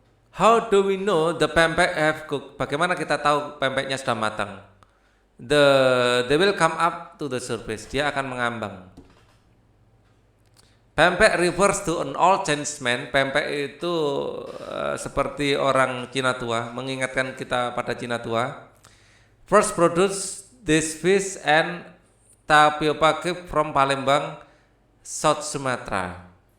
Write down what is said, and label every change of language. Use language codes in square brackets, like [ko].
[en] How do we know the pempek have cooked? [id] Bagaimana kita tahu pempeknya sudah matang? [en] They will come up to the surface. [id] Dia akan mengambang. [en] Pempek refers to an old Chinese man. [id] Pempek itu seperti orang Cina tua, mengingatkan kita pada Cina tua. [en] First produce this fish and tapioca cake from Palembang, South Sumatra.